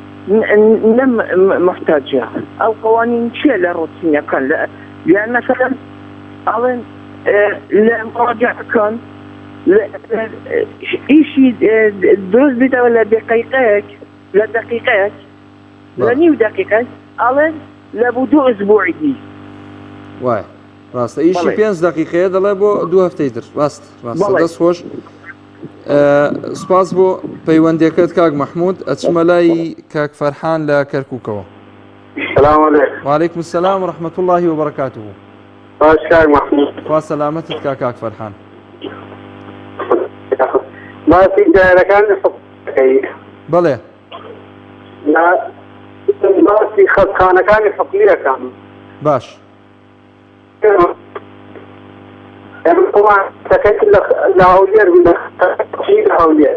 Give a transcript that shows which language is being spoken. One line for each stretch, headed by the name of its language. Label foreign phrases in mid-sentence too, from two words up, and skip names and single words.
Central Kurdish: محتاجە ئەو قوانین چیە لە ڕۆتینەکان یان مثلا ئەڵێن لە مراجعەکان ئیشی دروست بیتەوە لە دقیقەیەک لە نیو دقیقەک ئەڵێن لە بۆ 2 ئەسبوعی وای ڕاستە ئیشی 5 دقیقەیە دەڵێ بۆ 2 هەفتەی تر ڕاستە دەست خۆش سپاس بۆ پەیوەندێکت کاک مەحموود ئەچمە لای کاک فەرحان لە کەرکووکەوە
Arabic: وعليكم السلام ورحمة الله وبركاته
Central Kurdish: باش کاک مەحموود خوا سەلامەتت کاک فەرحان باسی دایرەکانی حکوومەتی بەڵێ باسی خەتخانەکانی حکوومیەکان باش لە هەولێر لە هەولێر